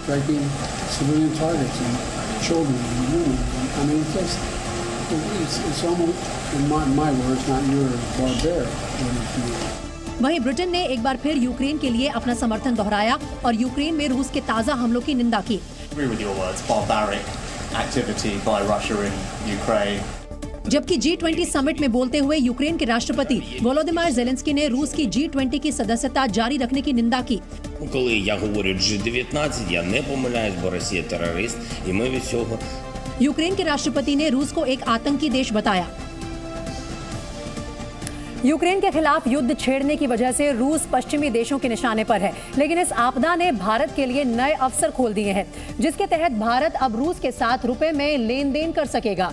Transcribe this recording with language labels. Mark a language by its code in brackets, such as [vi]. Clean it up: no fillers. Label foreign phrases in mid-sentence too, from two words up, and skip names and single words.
[hi] वहीं ब्रिटेन ने एक बार फिर यूक्रेन के लिए अपना समर्थन दोहराया और यूक्रेन में रूस के ताज़ा हमलों की निंदा की। जबकि G20 समिट में बोलते हुए यूक्रेन के राष्ट्रपति वोलोदिमीर ज़ेलेंस्की ने रूस की G20 की सदस्यता जारी रखने की निंदा की। [uk] Коли я говорю G19, я не помиляюсь, бо Росія терорист, і ми від цього. [hi] यूक्रेन के राष्ट्रपति ने रूस को एक आतंकी देश बताया। यूक्रेन के खिलाफ युद्ध छेड़ने की वजह से रूस पश्चिमी देशों के निशाने पर है, लेकिन इस आपदा ने भारत के लिए नए अवसर खोल दिए हैं, जिसके तहत भारत अब रूस के साथ रुपए में लेन देन कर सकेगा।